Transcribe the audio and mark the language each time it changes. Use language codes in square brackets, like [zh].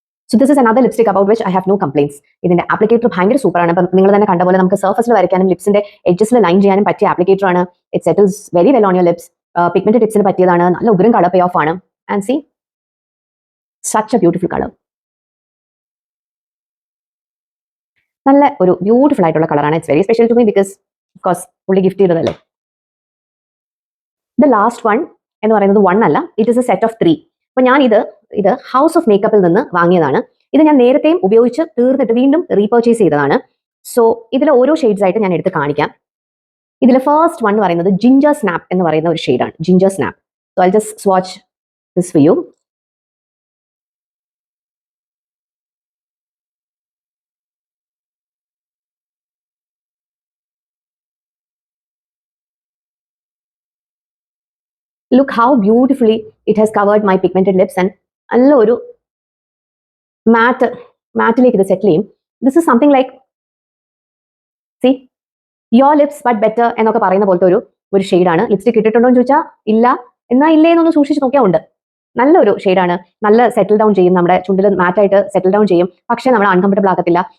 [en] So this is another lipstick about which I have no complaints. [ml] ഇതിന്റെ applicator ഭയങ്കര സൂപ്പറാണ്. അപ്പം നിങ്ങൾ തന്നെ കണ്ട പോലെ നമുക്ക് സർഫസിൽ വരയ്ക്കാനും ലിപ്സിന്റെ എഡ്ജസിൽ ലൈൻ ചെയ്യാനും പറ്റിയ ആപ്ലിക്കേറ്റർ ആണ്. [en] It settles very well on your lips. [ml] Pigmented ലിപ്സിന് പറ്റിയതാണ്. നല്ല ഉഗ്രം കളർ പേ ഓഫ് ആണ്. [en] And see such a beautiful colour. [ml] നല്ല ഒരു ബ്യൂട്ടിഫുൾ ആയിട്ടുള്ള കളറാണ്. [en] it's very special to me because of course [ml] പുള്ളി ഗിഫ്റ്റ് ചെയ്തതല്ലേ. [en] the last one [ml] എന്ന് പറയുന്നത് 1 അല്ല, [en] It is a set of 3. [ml] അപ്പൊ ഞാൻ ഇത് ഹൗസ് ഓഫ് മേക്കപ്പിൽ നിന്ന് വാങ്ങിയതാണ്. ഇത് ഞാൻ നേരത്തെയും ഉപയോഗിച്ച് തീർന്നിട്ട് വീണ്ടും റീപർച്ചേസ് ചെയ്തതാണ്. സോ ഇതിൽ ഓരോ ഷെയ്ഡ്സ് ആയിട്ട് ഞാൻ എടുത്ത് കാണിക്കാം. ഇതിൽ ഫസ്റ്റ് വൺ എന്ന് പറയുന്നത് ജിഞ്ചർ സ്നാപ്പ് എന്ന് പറയുന്ന ഒരു ഷെയ്ഡാണ്, ginger snap. [en] So I just swatch this for you. Look how beautifully it has covered my pigmented lips and [ml] നല്ല ഒരു മാറ്റിലേക്ക് ഇത് സെറ്റിൽ ചെയ്യും. [en] this is something like see your lips but better [ml] എന്നൊക്കെ പറയുന്ന പോലത്തെ ഒരു ഷെയ്ഡാണ്. ലിപ്സ്റ്റിക് ഇട്ടിട്ടുണ്ടോ എന്ന് ചോദിച്ചാൽ ഇല്ല, എന്നാ ഇല്ലേ എന്നൊന്ന് സൂക്ഷിച്ച് നോക്കിയാൽ ഉണ്ട്. നല്ലൊരു ഷെയ്ഡാണ്. നല്ല സെറ്റിൽ ഡൗൺ ചെയ്യും, നമ്മുടെ ചുണ്ടിൽ മാറ്റായിട്ട് സെറ്റിൽ ഡൗൺ ചെയ്യും. പക്ഷേ നമ്മൾ അൺകംഫർട്ടബിൾ ആകത്തില്ല.